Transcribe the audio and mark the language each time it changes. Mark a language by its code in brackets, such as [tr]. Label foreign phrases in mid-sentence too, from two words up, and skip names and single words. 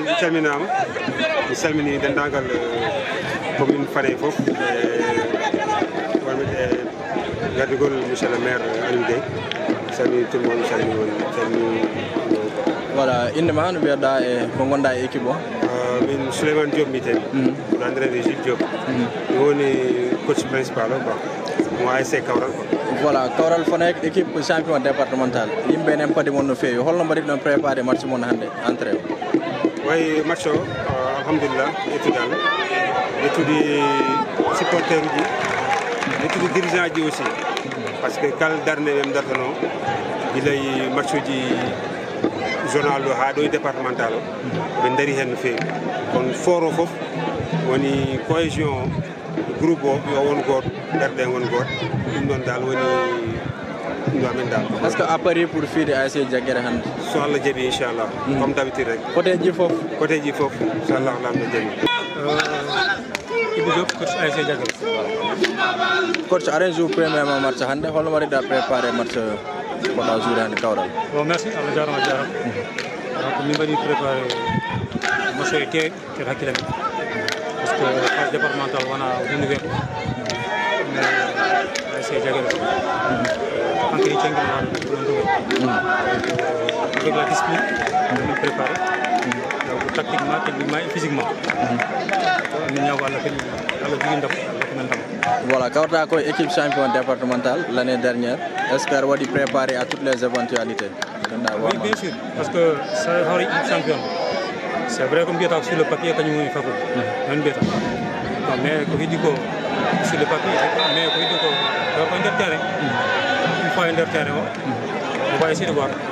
[ff] salminama mi salmini dendagal commune Fanaye fof wonɓe gardigol [fr] monsieur le maire [ff] Aliou Gueye salmini [fr] tout le monde [ff] salmini voilà inde ma no mbiyeɗa e ko gonɗa e équipe o min Souleymane Diop mbiyeten ko entraîneur Jules Diop mi woni [fr] coach principal [ff] o quoi mo ASC Kawral quoi. Voilà Kawral Fanaye [fr] équipe champion départemental [ff] yimɓe enen paadi mon no feewi holno mbaɗi ɗon [fr] préparé match [ff] mon hannde entrée o way match o alhamdulillah yettudal yettudi supporter uji yettudi dirigeant ji aussi par ce que kala darde ɓe dartano guilay match uji zonal o ha ɗo e départemental o ɓe daari hen no feewi kono fort o foof woni [fr] cohésion groupe [ff] o yo won goto darde won goto ɗum ɗon dal woni ɗum amen dal [fr] est ce que a pari pour fiide ASC Diaguéré hannde [ff] so Allah jaaɓi inchallah [fr] comme d' habitude [ff] rek côté ji fof inchallah lamɗo jaaɓi Ibou Diop coach ASC Diaguéré coach aɗen jour premièrement match hannde holno waɗiɗa [fr] préparé match [ff] koɗa jour hannde Kawral [fr] bon merci [ff] Allah jarama donc min mbaɗi [fr] préparé match [ff] e keewi kede hakkille men [fr] parce que phase départemental [ff] wona hunde weeɓo mais ASC Diaguéré hankkadi cenguino waɗa ɗon ɗo [fr] avec la discipline [ff] min [fr] préparé donc tactiquement techniquement et physiquement [ff] min ñago Allah kadi Allah jogui ndam Allah ko men ndam. Voilà kawta ko [fr] équipe champion départemental l'année dernière est ce que [ff] aɗa waɗi [fr] préparé à toutes les éventualités oui bien sûr parce que [ff] sa hawre [fr] équipe champion c'est vrai [ff] ko mbiyata ko [fr] sur le papier [ff] kañum woni [fr] favori non mbiyata mais [ff] ko heddi ko [fr] sur le papier mais [ff] ko heddi ko ko nder [fr] terrain une fois nder terrain o on va essayer de voir